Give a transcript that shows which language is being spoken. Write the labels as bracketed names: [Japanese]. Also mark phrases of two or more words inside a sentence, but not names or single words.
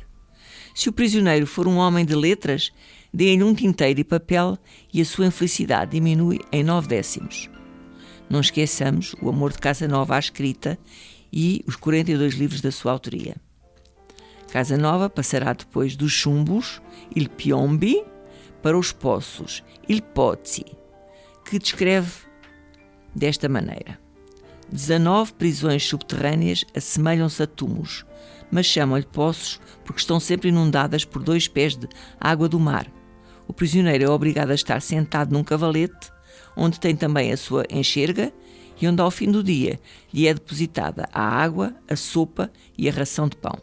[Portuguese] Se o prisioneiro for um homem de letras, dê-lhe um tinteiro e papel e a sua infelicidade diminui em 9 décimos. Não esqueçamos o amor de Casanova à escrita e os 42 livros da sua autoria. Casanova passará depois dos chumbos, [Italian] il piombi, [Portuguese] para os poços, [Italian] il pozzi, [Portuguese] que descreve desta maneira. 19 prisões subterrâneas assemelham-se a túmulos, mas chamam-lhe poços porque estão sempre inundadas por 2 pés de água do mar. O prisioneiro é obrigado a estar sentado num cavalete, onde tem também a sua enxerga e onde ao fim do dia lhe é depositada a água, a sopa e a ração de pão.